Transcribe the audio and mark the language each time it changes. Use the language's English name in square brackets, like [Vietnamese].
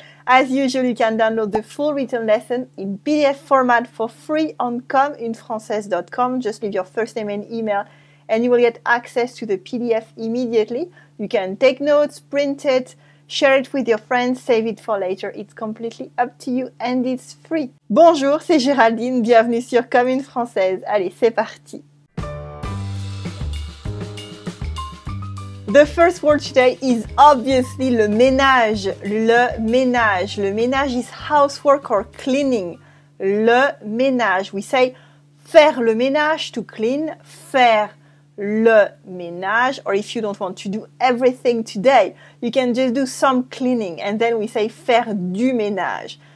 [English] As usual, you can download the full written lesson in PDF format for free on communefrancaise.com. Just leave your first name and email and you will get access to the PDF immediately. You can take notes, print it, share it with your friends, save it for later. It's completely up to you and it's free. [French] Bonjour, c'est Géraldine, bienvenue sur Comme une Française. Allez, c'est parti. [English] The first word today is obviously le ménage. Le ménage. Le ménage is housework or cleaning. Le ménage. We say faire le ménage to clean. [French] Faire le ménage. [English] Or if you don't want to do everything today, you can just do some cleaning. And then we say faire du ménage.